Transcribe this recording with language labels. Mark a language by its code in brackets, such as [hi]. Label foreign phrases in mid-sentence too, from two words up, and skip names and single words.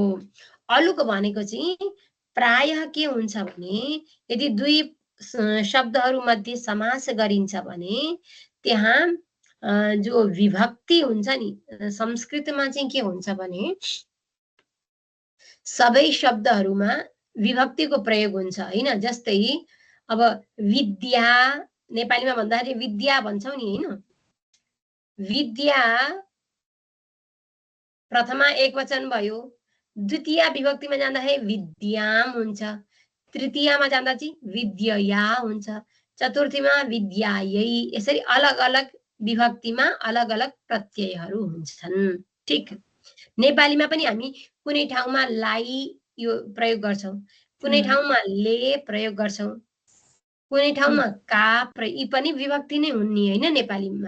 [ne] अलुक भनेको चाहिँ प्रायः के हुन्छ भने यदि दुई शब्दहरू मध्ये समास गरिन्छ भने त्यहाँ जो विभक्ति हुन्छ नि, संस्कृतमा चाहिँ के हुन्छ भने सबै शब्दहरूमा विभक्तिको प्रयोग हुन्छ, हैन? जस्तै अब विद्या नेपालीमा भन्दाखेरि विद्या भन्छौं नि, हैन? विद्या प्रथमा एकवचन भयो, द्वितीय विभक्तिमा जाँदाखेरि विद्याम हुन्छ, तृतीयमा जाँदा चाहिँ विद्यया हुन्छ, चतुर्थीमा विद्यायै, यसरी अलग अलग विभक्तिमा अलग अलग प्रत्ययहरू हुन्छन्। ठीक, नेपालीमा पनि हामी कुनै ठाउँमा लाई यो प्रयोग गर्छौं, कुनै ठाउँमा ले प्रयोग गर्छौं, कुनै ठाउँमा का यी पनि विभक्ति नै हुन् नि हैन नेपालीमा।